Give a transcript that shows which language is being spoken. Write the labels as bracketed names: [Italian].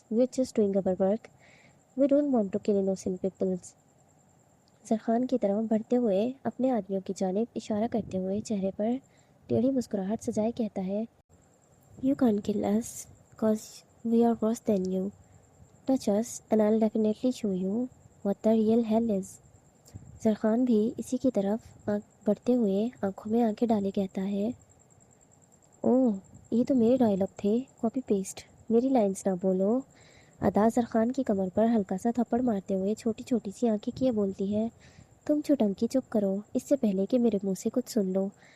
[English] We're just doing our work. We don't want to kill innocent people. [Hindi] जरखान की तरफ बढ़ते हुए अपने आदमियों की जानिब इशारा करते हुए चेहरे पर टेढ़ी मुस्कुराहट सजाए कहता है, [English] You can't kill us because we are worse than you. Touch us and I'll definitely show you what the real hell is. [Hindi] जरखान भी इसी की तरफ बढ़ते हुए आंखों में आंखें डाले कहता है, ओह ये तो मेरे डायलॉग थे, कॉपी पेस्ट, मेरी लाइंस ना बोलो। अदा जरखान की कमर पर हल्का सा थप्पड़ मारते हुए छोटी छोटी सी आंखें किए बोलती है, तुम छुटंकी चुप करो, इससे पहले कि मेरे मुंह से कुछ सुन लो।